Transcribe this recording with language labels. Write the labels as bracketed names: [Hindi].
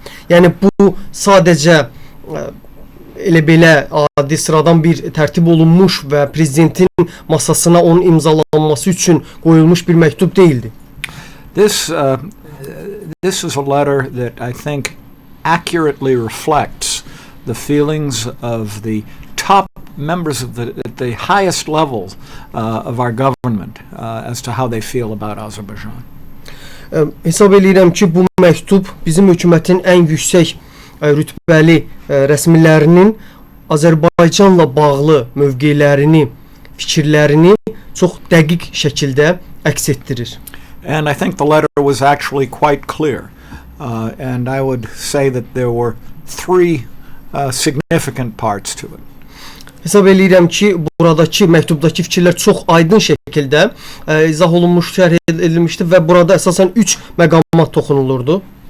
[Azerbaijani] Yəni bu sadəcə elə belə adi sıradan bir tərtib olunmuş və prezidentin masasına onun imzalanması üçün qoyulmuş bir məktub değildi. [English] This is a letter that I think accurately reflects the feelings of the top members of the highest level of our government as to how they feel about Azerbaijan. [Azerbaijani] Hesab edirəm ki, bu məktub bizim hökumətin ən yüksək rütbəli rəsmilərinin Azərbaycanla bağlı mövqelərini, fikirlərini çox dəqiq şəkildə əks etdirir. [English] And I think the letter was actually quite clear. And I would say that there were three significant parts to it. [Azerbaijani] Hesab edirəm ki, buradakı məktubdakı fikirlər çox aydın şəkildə izah olunmuş, şərh edilmişdi və burada əsasən 3 məqama toxunulurdu.